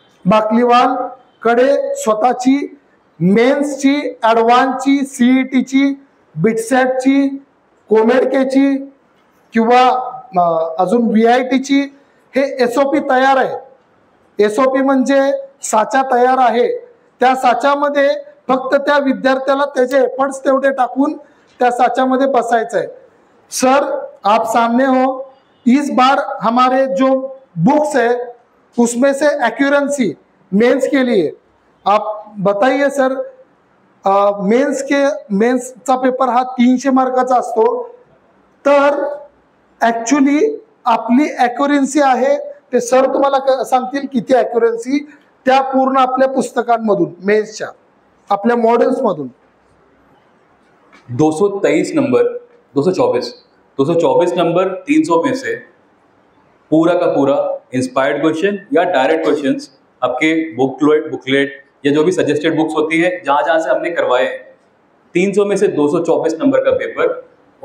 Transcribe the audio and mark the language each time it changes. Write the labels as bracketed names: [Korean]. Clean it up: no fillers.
[Marathi] बाकलीवाल कडे स्वतःची मेन्सची, ॲडव्हान्सची, CETची, बिटसॅटची, कोमेडकेची किंवा अजून VITची हे SOP तयार आहे। SOP म्हणजे साचा तयार आहे, त्या साच्यामध्ये फक्त त्या विद्यार्थ्याला त्याचे एफर्ट्स तेवढे टाकून त्या साच्यामध्ये बसायचं है। [Hindi] सर आप सामने हो, इस बार हमारे जो बुक्स है उसमें से एक्यूरेंसी मेंस के लिए आप बताइए सर। [Marathi] मेंसचा पेपर हा 300 मार्काचा असतो, तर ऍक्च्युली आपली ॲक्युरन्सी आहे ते सर तुम्हाला सांगतील किती ॲक्युरन्सी त्या पूर्ण आपल्या पुस्तकांमधून मेंसच्या आपल्या मॉडेल्स मधून [Hindi] 223 नंबर 224 नंबर 300 में से पूरा का पूरा इंस्पायर्ड क्वेश्चन या डायरेक्ट क्वेश्चंस आपके बुकलेट या जो भी सजेस्टेड बुक्स होती है, जहाँ जहाँ से हमने करवाए हैं, 300 में से 224 नंबर का पेपर।